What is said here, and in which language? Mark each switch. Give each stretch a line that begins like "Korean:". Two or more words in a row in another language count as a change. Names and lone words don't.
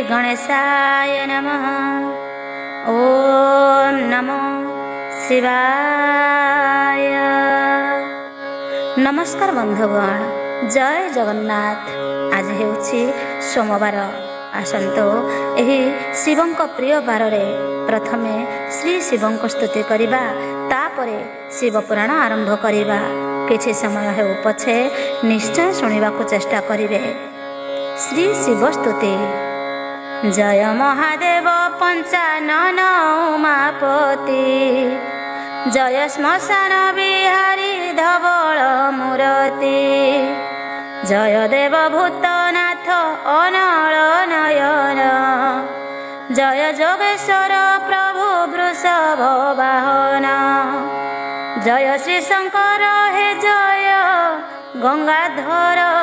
Sanskrit: गणेशाय नमः। ओम नमो शिवाय।
Odia: ନମସ୍କାର ବନ୍ଧୁଗଣ, ଜୟ ଜଗନ୍ନାଥ। ଆଜି ହେଉଛି ସୋମବାର। ଆସନ୍ତୁ ଏହି ଶିବଙ୍କ ପ୍ରିୟ ବାରେ ପ୍ରଥମେ ଶ୍ରୀ ଶିବଙ୍କ ସ୍ତୁତି କରିବା, ତାପରେ ଶିବ ପୁରାଣ ଆରମ୍ଭ କରିବା। କିଛି ସମୟ ହେଉ ପଛେ ନିଶ୍ଚୟ ଶୁଣିବାକୁ ଚେଷ୍ଟା କରିବେ। ଶ୍ରୀ ଶିବ ସ୍ତୁତି। ଜୟ ମହାଦେବ ପଞ୍ଚାନନ ଉମାପତି, ଜୟ ଶ୍ମଶାନ ବିହାରୀ ଧବଳ ମୂର୍ତ୍ତି, ଜୟ ଦେବ ଭୂତନାଥ ଅନଳ ନୟନ, ଜୟ ଯୋଗେଶ୍ୱର ପ୍ରଭୁ ବୃଷଭ ବାହନ, ଜୟ ଶ୍ରୀ ଶଙ୍କର ହେ ଜୟ ଗଙ୍ଗାଧର,